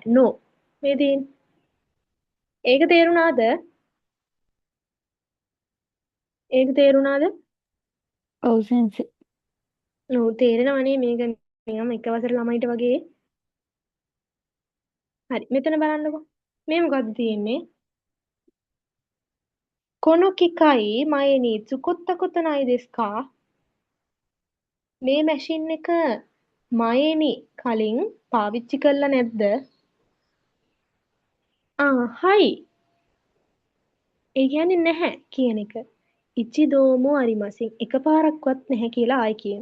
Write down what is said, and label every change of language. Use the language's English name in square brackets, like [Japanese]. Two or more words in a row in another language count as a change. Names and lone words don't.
[Sinhala] නෝ. මේ තියෙන්නේ. ඒක තේරුණාද? ඒක තේරුණාද? ඔව් සෙන්සි. ඔව් තේරෙනවනේ මේක නිකම් එක වසර ළමයිට වගේ. හරි මෙතන බලන්නකෝ. මේ මොකද්ද තියෙන්නේ? [Japanese] この機械前に使ったことないですか? [Sinhala] මේ මැෂින් එක මයේනි කලින් පාවිච්චි කරලා නැද්ද? හයි. ඒ කියන්නේ නැහැ කියන එක. [Japanese] 一度もありません [Sinhala] එකපාරක්වත් නැහැ කියලා ආයි කියන.